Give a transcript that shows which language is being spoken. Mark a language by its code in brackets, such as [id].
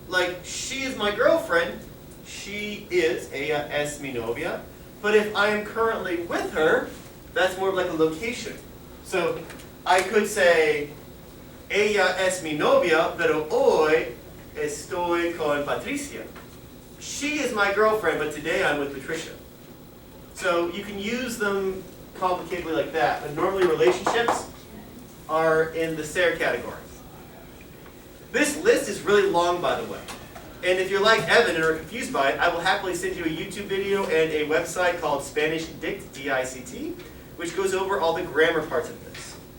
[en] Like, she is my girlfriend. She is, [es] ella es mi novia. [en] But if I am currently with her, that's more of like a location. So I could say, [es] ella es mi novia, pero hoy estoy con Patricia. [en] She is my girlfriend, but today I'm with Patricia. So you can use them complicatedly like that, but normally relationships are in the ser category. This list is really long, by the way. And if you're like Evan and are confused by it, I will happily send you a YouTube video and a website called Spanish Dict, D-I-C-T, which goes over all the grammar parts of this.